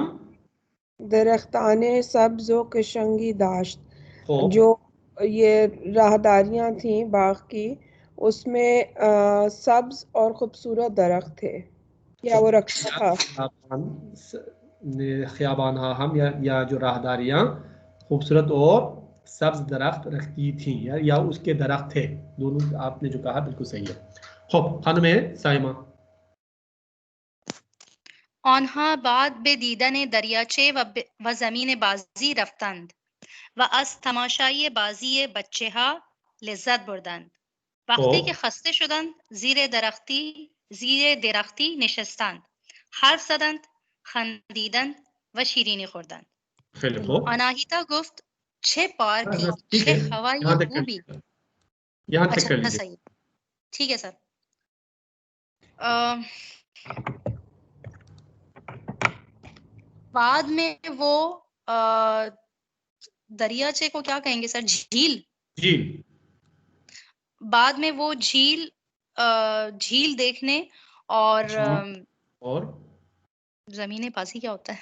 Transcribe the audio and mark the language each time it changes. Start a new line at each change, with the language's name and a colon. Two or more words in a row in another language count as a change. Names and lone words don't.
Persian: درختان سبز و قشنگی داشت,
Hindi: जो ये राहदारियां थी बाग की, उसमें सब्ज और खूबसूरत दरख्त थे, या वो रखा था। खियाबान हम या जो राहदारियाँ खूबसूरत और सब्ज दरख्त रखती थी या उसके दरख्त थे, दोनों आपने जो कहा बिल्कुल सही है।
Persian: خوب خانم साइमा। آنها بعد به دیدن دریاچه و زمین بازی رفتند و از تماشای بازی بچه ها لذت بردند. وقتی که خسته شدند زیر درختی نشستند، حرف زدند، خندیدند و شیرینی خوردند. خیلی خوب. آناهیتا گفت چه پارکی، چه هوای خوبی.
Hindi: यहाँ तक कर अच्छा लीजिए। सही, ठीक है सर। बाद में वो दरियाचे को क्या कहेंगे सर? झील। झील। बाद में वो झील देखने और
Persian: زمین بازی
Hindi: क्या होता है?